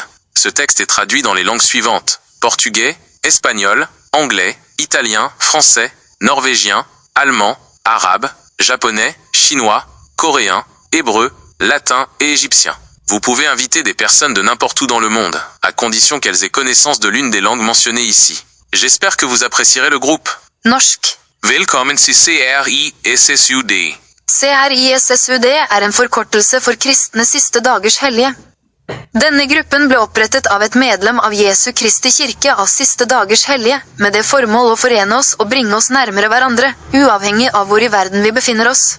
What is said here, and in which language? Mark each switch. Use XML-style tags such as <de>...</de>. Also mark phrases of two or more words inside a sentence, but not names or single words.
<fr>Ce texte est traduit dans les langues suivantes: portugais, espagnol, anglais, italien, français, norvégien, allemand, arabe, japonais, chinois, coréen, hébreu, latin et égyptien. Vous pouvez inviter des personnes de n'importe où dans le monde, à condition qu'elles aient connaissance de l'une des langues mentionnées ici. J'espère que vous apprécierez le groupe.</fr> <no>Norsk. Velkommen til CRISSUD. CRISSUD er en forkortelse for kristne siste dagers hellige. Denne gruppen ble opprettet av et medlem av Jesu Kristi kirke av siste dagers hellige, med det formål å forene oss og bringe oss nærmere hverandre, uavhengig av hvor i verden vi befinner oss.</no>